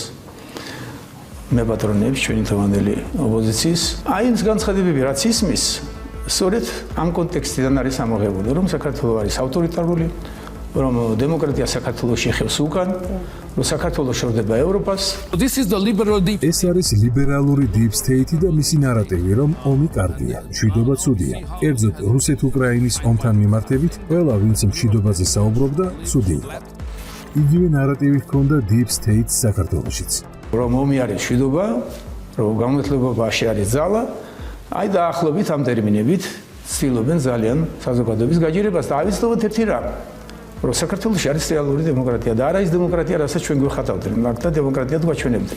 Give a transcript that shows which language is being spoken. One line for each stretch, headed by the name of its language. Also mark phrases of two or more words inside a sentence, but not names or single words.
Georgian: მე პატრონებს ჩვენი თავდადებული ოპოზიციის. აი ეს განცხადებები რაც ისმის, სწორედ ამ კონტექსტიდან არის ამოღებული, რომ საქართველო არის ავტორიტარული, რომ დემოკრატია საქართველოში ხევს უკან, რომ საქართველოს შორდება ევროპას.
English: This is the liberal deep.
Georgian: ეს არის ლიბერალური
English: deep state
Georgian: და მისი ნარატივი, რომ ომი კარგია, მშვიდობა ცუდია. კერძოდ, რუსეთ-უკრაინის ომთან მიმართებით, ყველა ვინც მშვიდობაზე საუბრობდა, ცუდი იყო. იგივე ნარატივი ჰქონდა
English: deep state
Georgian: საქართველოშიც. რომ ომი არის მშვიდობა, რომ განმეორებაში არის ძალა, აი დაახლოებით ამ ტერმინებით ცდილობენ ძალიან საზოგადოების გაჯერებას და ავიცნობთ ერთი რამ, რომ საქართველოში არის რეალური დემოკრატია და არა ის დემოკრატია, რასაც ჩვენ გვეხატავდნენ, მაგთა დემოკრატიად გვაჩვენებდნენ.